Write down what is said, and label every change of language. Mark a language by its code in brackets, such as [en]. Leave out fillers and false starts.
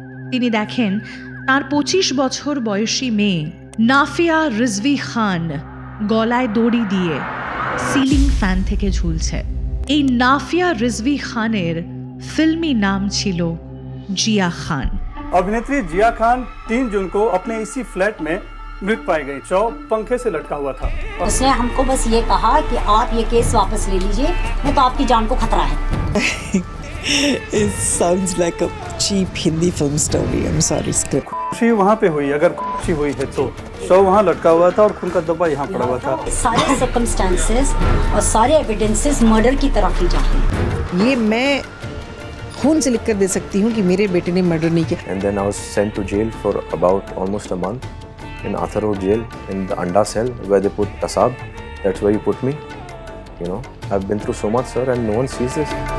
[bn] তিনি দেখেন তার 25 বছর বয়সী মেয়ে নাফিয়া রিজভি খান গলায় দড়ি দিয়ে সিলিং ফ্যান থেকে ঝুলছে। এই নাফিয়া রিজভি খানের ফিল্মি নাম ছিল জিয়া खान। [hi] अभिनेत्री जिया खान 3 जून को अपने इसी फ्लैट में मृत पाई गई। शव पंखे से लटका हुआ था। उसने हमको बस ये कहा कि आप ये केस वापस ले लीजिए, नहीं तो आपकी जान को खतरा है। [en] It sounds like a cheap Hindi film story. I'm sorry, script. [hi] खुशी वहाँ पे हुई, अगर खुशी हुई है तो शव वहाँ लटका हुआ था और खून का धब्बा यहाँ पड़ा हुआ था। सारे सर्कमस्टेंसेस और सारे एविडेंसेस मर्डर की तरफ ही जाते हैं। ये मैं खून से लिखकर दे सकती हूँ कि मेरे बेटे ने मर्डर नहीं किया। [en] And then I was sent to jail for about almost a month in Athar Road jail in the Anda cell where they put Tasab. That's where you put me. You know, I've been through so much, sir, and no one sees this.